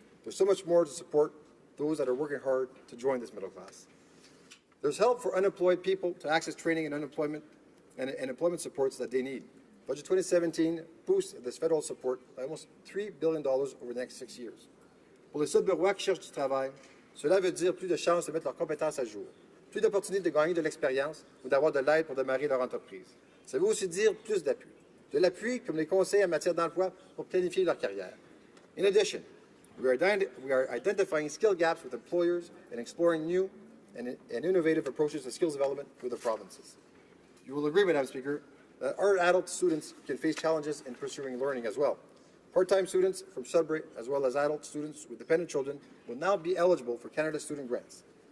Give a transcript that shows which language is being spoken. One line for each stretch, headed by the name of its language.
English: There's so much more to support those that are working hard to join this middle class. There's help for unemployed people to access training and employment supports that they need. Budget 2017 boosts this federal support by almost $3 billion over the next 6 years.
French: Pour les Sudburois qui cherchent du travail, cela veut dire plus de chances de mettre leurs compétences à jour, plus d'opportunités de gagner de l'expérience ou d'avoir de l'aide pour démarrer leur entreprise. Ça veut aussi dire plus d'appui. De l'appui comme les conseils en matière d'emploi pour planifier leur carrière.
English: In addition, we are identifying skill gaps with employers and exploring new and innovative approaches to skills development for the provinces. You will agree, Madam Speaker, that our adult students can face challenges in pursuing learning as well. Part-time students from Sudbury, as well as adult students with dependent children, will now be eligible for Canada Student Grants.